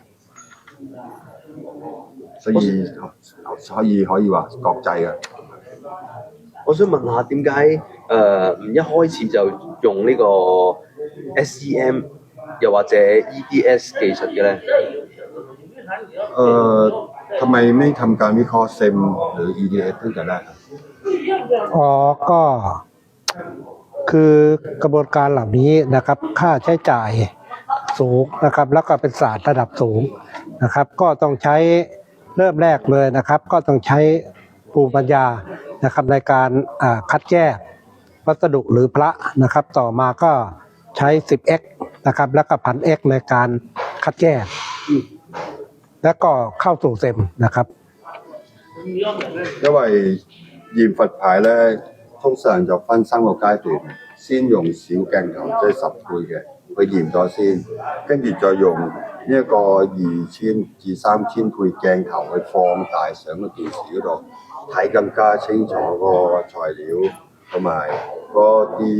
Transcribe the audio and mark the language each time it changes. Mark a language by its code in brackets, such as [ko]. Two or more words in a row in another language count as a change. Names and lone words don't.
[yue] 所以可以話國際嘅。我想問下點解唔一開始就用呢個 SEM 又或者 EDS 技術嘅咧？ [th] ทำไมไม่ทำการวิเคราะห์ SEM หรือ EDS ตั้งแต่แรก ก็คือกระบวนการเหล่านี้นะครับค่าใช้จ่ายสูงนะครับแล้วก็เป็นศาสตร์ระดับสูงนะครับก็ต้องใช้เริ่มแรกเลยนะครับก็ต้องใช้ภูมิปัญญานะครับในการคัดแยกวัสดุหรือพระนะครับต่อมาก็ใช้ 10x นะครับแล้วก็ 1000x ในการคัดแยกแล้วก็เข้าสู่เซมนะครับ [yue] 因為驗佛牌咧，通常就分3個階段，先用小鏡頭即係10倍嘅去驗咗先，跟住再用呢一個2000至3000倍鏡頭去放大上個電視嗰度，睇更加清楚個材料同埋嗰啲